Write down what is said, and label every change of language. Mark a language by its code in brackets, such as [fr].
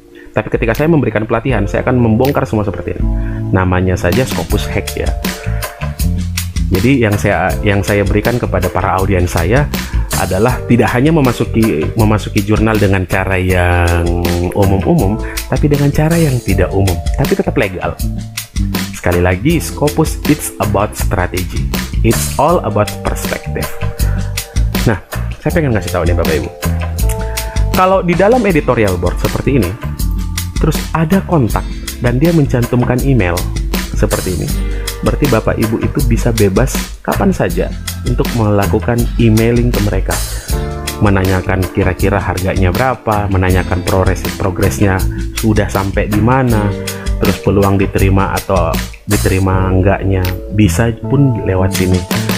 [id] Tapi ketika saya memberikan pelatihan, saya akan membongkar semua seperti ini. Namanya saja Scopus Hack ya. Jadi yang saya berikan kepada para audiens saya adalah tidak hanya memasuki jurnal dengan cara yang umum-umum, tapi dengan cara yang tidak umum, tapi tetap legal. Sekali lagi, [en] Scopus it's about strategy. It's all about perspective. [id] Nah, saya pengen ngasih tahu nih Bapak Ibu. Kalau di dalam editorial board seperti ini, terus ada kontak dan dia mencantumkan email seperti ini, berarti Bapak Ibu itu bisa bebas kapan saja untuk melakukan emailing ke mereka, menanyakan kira-kira harganya berapa, menanyakan progresnya sudah sampai di mana, terus peluang diterima atau diterima enggaknya bisa pun lewat sini.